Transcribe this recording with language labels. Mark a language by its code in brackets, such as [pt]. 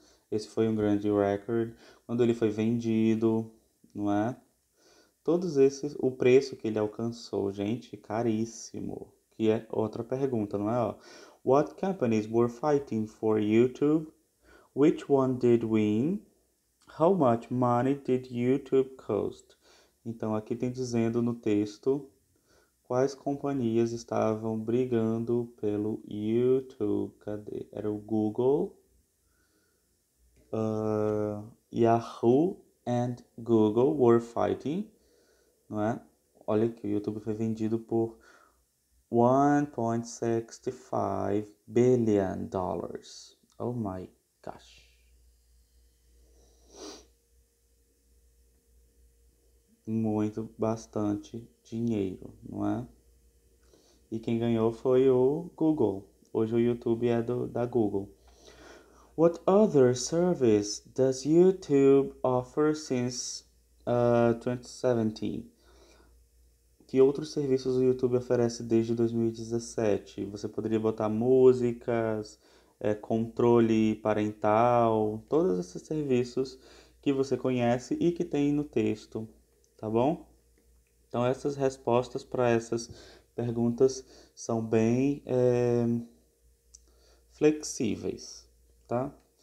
[pt] Esse foi um grande recorde. Quando ele foi vendido, não é? Todos esses, o preço que ele alcançou, gente, caríssimo. Que é outra pergunta, não é? Ó, [en] what companies were fighting for YouTube? Which one did win? How much money did YouTube cost? [pt] Então aqui tem dizendo no texto quais companhias estavam brigando pelo YouTube. Cadê? Era o Google, [en] Yahoo and Google were fighting, [pt] não é? Olha que o YouTube foi vendido por 1.65 [en] billion dollars. Oh my gosh. [pt] Muito, bastante dinheiro, não é? E quem ganhou foi o Google. Hoje o YouTube é da Google. [en] What other service does YouTube offer since 2017? [pt] Que outros serviços o YouTube oferece desde 2017? Você poderia botar músicas, controle parental, todos esses serviços que você conhece e que tem no texto, tá bom? Então essas respostas para essas perguntas são bem flexíveis, tá?